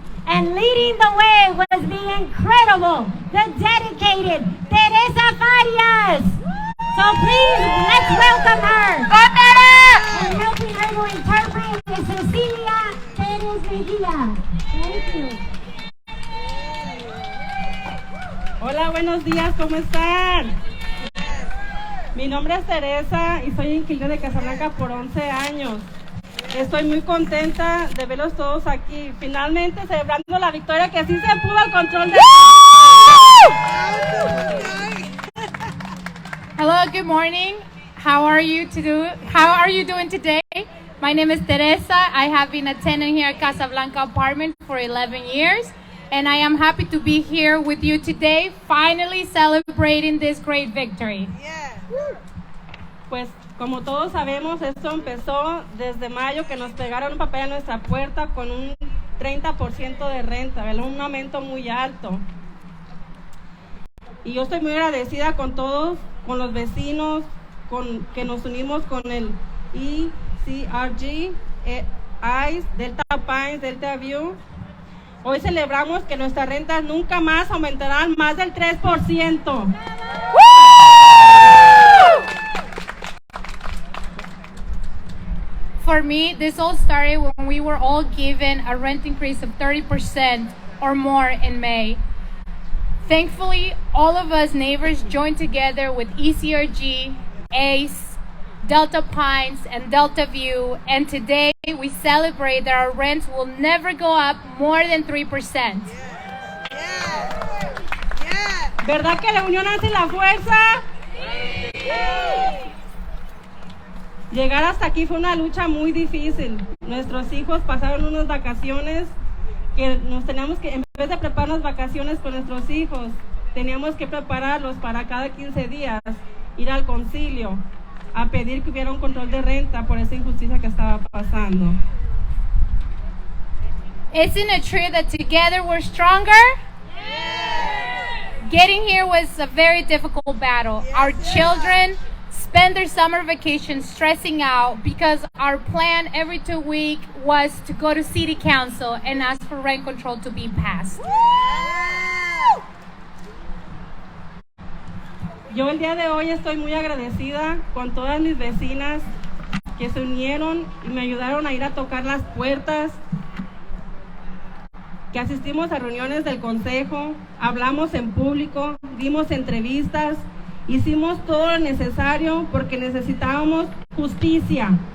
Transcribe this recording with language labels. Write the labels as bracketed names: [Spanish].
[English] And leading the way was the incredible, the dedicated Teresa Farias. So please, let's welcome her. And helping her to interpret is Cecilia Perez Mejia. Thank you. [Spanish] Hola, buenos días, ¿cómo están? Mi nombre es Teresa y soy inquilina de Casablanca por 11 años. Estoy muy contenta de verlos todos aquí, finalmente celebrando la victoria que sí se pudo al control de... [English] Hello, good morning. How are you doing today? My name is Teresa. I have been a tenant here at Casablanca apartment for 11 years. And I am happy to be here with you today, finally celebrating this great victory. [Spanish] Pues como todos sabemos, esto empezó desde mayo, que nos pegaron un papel a nuestra puerta con un 30% de renta, ¿verdad? Un aumento muy alto. Y yo estoy muy agradecida con todos, con los vecinos, que nos unimos con el ECRG, ICE, Delta Pines, Delta View. Hoy celebramos que nuestras rentas nunca más aumentarán más del 3%. [English] For me, this all started when we were all given a rent increase of 30% or more in May. Thankfully, all of us neighbors joined together with ECRG, ACE, Delta Pines, and Delta View, and today we celebrate that our rents will never go up more than 3%. [Spanish] ¿Verdad que la unión hace la fuerza? Llegar hasta aquí fue una lucha muy difícil. Nuestros hijos pasaron unas vacaciones que nos teníamos que, en vez de preparar unas vacaciones con nuestros hijos, teníamos que prepararlos para cada 15 días, ir al concilio a pedir que hubiera un control de renta por esa injusticia que estaba pasando. [English] Isn't it true that together we're stronger? Getting here was a very difficult battle. Our children spend their summer vacation stressing out because our plan every 2 weeks was to go to city council and ask for rent control to be passed. [Spanish] Yo el día de hoy estoy muy agradecida con todas mis vecinas que se unieron y me ayudaron a ir a tocar las puertas, que asistimos a reuniones del consejo, hablamos en público, dimos entrevistas, hicimos todo lo necesario porque necesitábamos justicia.